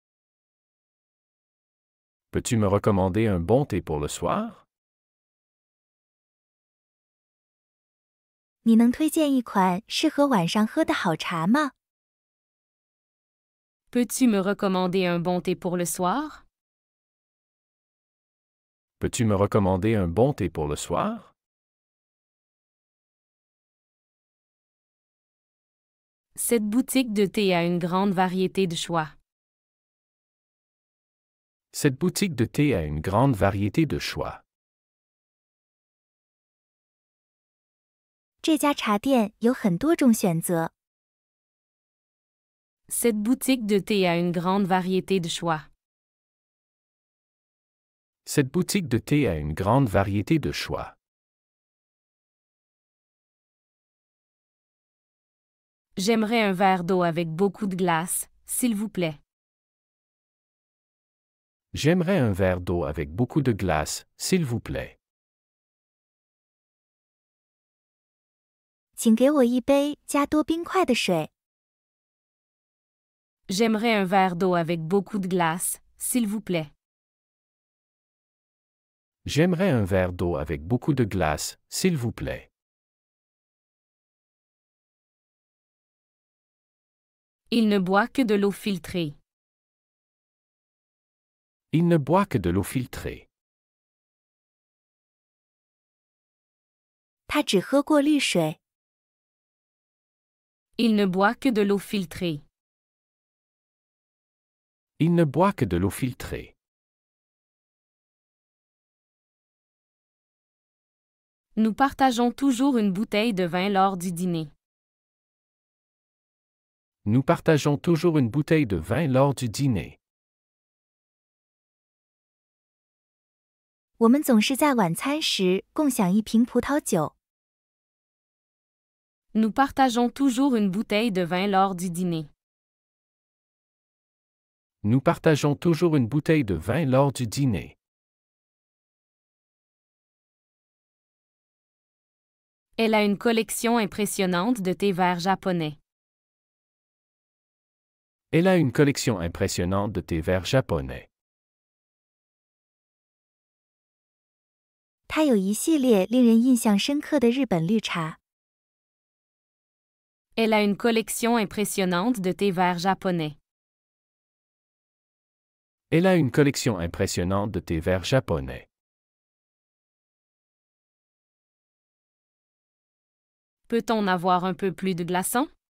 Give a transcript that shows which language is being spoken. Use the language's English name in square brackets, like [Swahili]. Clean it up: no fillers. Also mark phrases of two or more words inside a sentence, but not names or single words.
[French] Peux-tu me recommander un bon thé pour le soir? [Chinese] 你能推荐一款适合晚上喝的好茶吗？ [French] Peux-tu me recommander un bon thé pour le soir? Peux-tu me recommander un bon thé pour le soir? Cette boutique de thé a une grande variété de choix. Cette boutique de thé a une grande variété de choix. [Chinese] 这家茶店有很多种选择。 [French] Cette boutique de thé a une grande variété de choix. Cette boutique de thé a une grande variété de choix. J'aimerais un verre d'eau avec beaucoup de glace, s'il vous plaît. J'aimerais un verre d'eau avec beaucoup de glace, s'il vous plaît. [Chinese] 请给我一杯加多冰块的水。 [French] J'aimerais un verre d'eau avec beaucoup de glace, s'il vous plaît. J'aimerais un verre d'eau avec beaucoup de glace, s'il vous plaît. Il ne boit que de l'eau filtrée. Il ne boit que de l'eau filtrée. [Chinese] 他只喝过滤水。 [French] Il ne boit que de l'eau filtrée. Il ne boit que de l'eau filtrée. Nous partageons toujours une bouteille de vin lors du dîner. Nous partageons toujours une bouteille de vin lors du dîner. [Chinese] 我们总是在晚餐时共享一瓶葡萄酒。 [French] Nous partageons toujours une bouteille de vin lors du dîner. Nous partageons toujours une bouteille de vin lors du dîner. Elle a une collection impressionnante de thé vert japonais. Elle a une collection impressionnante de thé vert japonais. [Chinese] 它有一系列令人印象深刻的日本绿茶。 [French] Elle a une collection impressionnante de thé vert japonais. Elle a une collection impressionnante de thé vert japonais. Peut-on avoir un peu plus de glaçons?